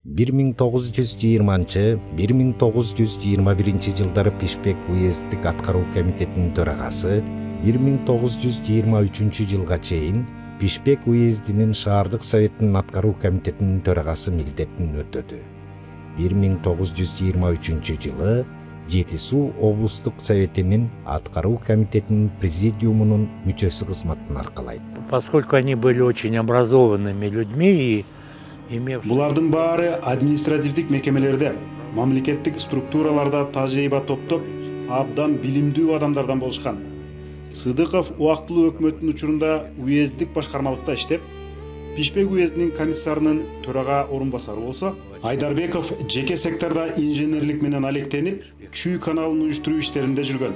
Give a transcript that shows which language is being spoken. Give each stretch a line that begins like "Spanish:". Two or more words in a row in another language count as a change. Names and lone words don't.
Kyrgyz: 1920-1921 жылдары Пишпек уезддик аткаруу комитетинин төрагасы, 1923 жылга чейин Пишпек уездинин шаардык советтин аткаруу комитетинин төрагасы милдетин өтөдү. 1923 жылы Жети суу облустук советинин аткаруу комитетинин президиумунун мүчөсү кызматын аркалайт.
Russian: Поскольку они были очень образованными людьми и имевшими...
Kyrgyz: Булардын баары административдик мекемелерде, мамлекеттик структураларда тажрыйба топтоп, абдан билимдүү адамдардан болушкан. Сыдыков убактылуу өкмөттүн учурунда уезддик башкармалыкта иштеп, Пишпек уездинин комиссарынын төрага орун басары болсо, Айдарбеков жеке секторда инженерлик менен алектенип, Чүй каналын уюштуруу иштеринде жүргөн.